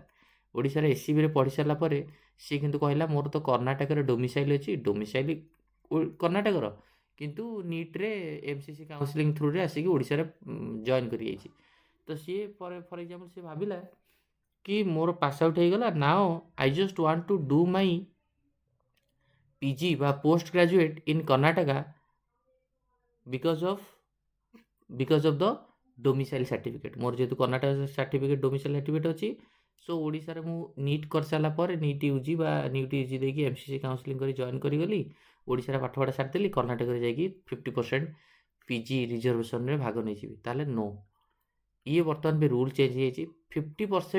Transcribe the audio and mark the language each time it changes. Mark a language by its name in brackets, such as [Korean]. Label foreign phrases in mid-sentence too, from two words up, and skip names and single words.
[Odia] ଓଡ଼ିଶାରେ SCBରେ ପଢ଼ି ସାରିଲା ପରେ ସିଏ କିନ୍ତୁ କହିଲା ମୋର ତ କର୍ଣ୍ଣାଟକରେ ଡୋମିସାଇଲ୍ ଅଛି, ଡୋମିସାଇଲ୍ କର୍ଣ୍ଣାଟକର, କିନ୍ତୁ NEETରେ MCC କାଉନସିଲିଂ ଥ୍ରୁରେ ଆସିକି ଓଡ଼ିଶାରେ ଜଏନ୍ କରିଯାଇଛି। ତ ସିଏ [English] for example [Odia] ସିଏ ଭାବିଲା କି ମୋର [English] pass out ହେଇଗଲା, now I just want to do my PG বা post graduate in Karnataka because of the domicile certificate. [Odia] ମୋର ଯେହେତୁ କର୍ଣ୍ଣାଟକ ସାର୍ଟିଫିକେଟ ଡୋମିସାଇଲ ସାର୍ଟିଫିକେଟ ଅଛି, ସୋ ଓଡ଼ିଶାରେ ମୁଁ NEET କରିସାରିଲା ପରେ NEET UG ବା NEET UG ଦେଇକି MCC କାଉନସିଲିଂ କରି ଜଏନ୍ କରିଗଲି, ଓଡ଼ିଶାରେ ପାଠପଢ଼ା ସାରିଦେଲି, କର୍ଣ୍ଣାଟକରେ ଯାଇକି 50% PG ରିଜର୍ଭେସନ୍ରେ ଭାଗ ନେଇଯିବି। ତାହେଲେ ନୋ, ଇଏ ବର୍ତ୍ତମାନ ବି [English] rule change [Odia] ହେଇଯାଇଛି।